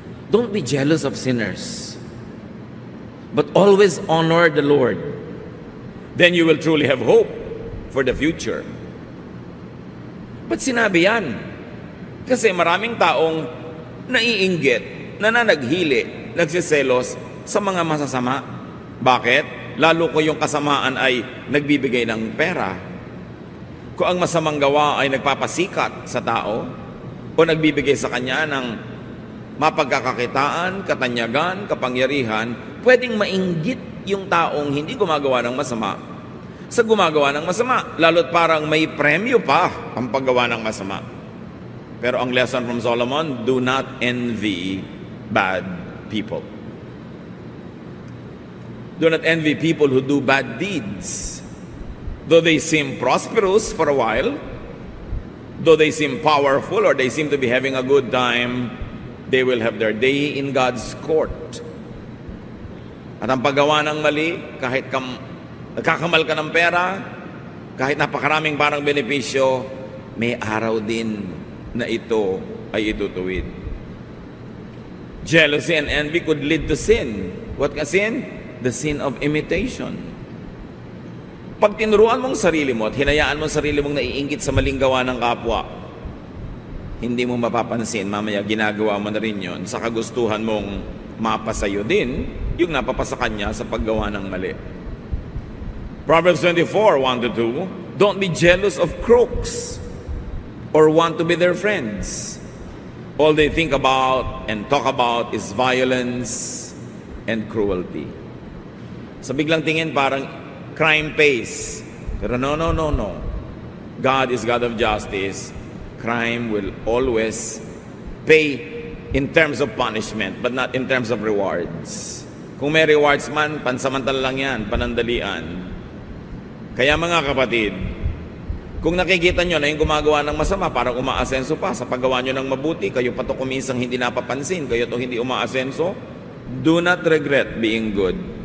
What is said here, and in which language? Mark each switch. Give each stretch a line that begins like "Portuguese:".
English: Don't be jealous of sinners, but always honor the Lord. Then you will truly have hope for the future.
Filipino: Ba't sinabi yan? Kasi maraming taong naiinggit, nananaghili, nagsiselos sa mga masasama. Bakit? Lalo ko yung kasamaan ay nagbibigay ng pera. Kung ang masamang gawa ay nagpapasikat sa tao o nagbibigay sa kanya ng mapagkakakitaan, katanyagan, kapangyarihan, pwedeng mainggit yung taong hindi gumagawa ng masama sa gumagawa ng masama. Lalo't parang may premyo pa ang paggawa ng masama. Pero ang
English: lesson from Solomon, do not envy bad people. Do not envy people who do bad deeds. Though they seem prosperous for a while, though they seem powerful or they seem to be having a good time, they will have their day in God's court.
Filipino: At ang paggawa ng mali, kahit nagkakamal ka ng pera, kahit napakaraming parang benepisyo, may araw din na ito ay itutuwid.
English: Jealousy and envy could lead to sin.
Filipino: What ka sin? The sin of imitation. Pag tinuruan mong sarili mo at hinayaan mong sarili mong naiinggit sa maling gawa ng kapwa, hindi mo mapapansin, mamaya ginagawa mo na rin yun sa kagustuhan mong mapasayo din yung napapasa kanya sa paggawa ng mali.
English: Proverbs 24:1-2, don't be jealous of crooks or want to be their friends. All they think about and talk about is violence and cruelty.
Filipino: Sa biglang tingin parang
English: crime pays.
Filipino: Pero no.
English: God is God of justice. Crime will always pay in terms of punishment, but not in terms of rewards.
Filipino: Kung may rewards man, pansamantala lang yan, panandalian. Kaya mga kapatid, kung nakikita nyo na yung gumagawa ng masama, parang umaasenso pa sa paggawa nyo ng mabuti, kayo pa to kuminsang hindi napapansin, kayo to hindi umaasenso,
English: do not regret being good.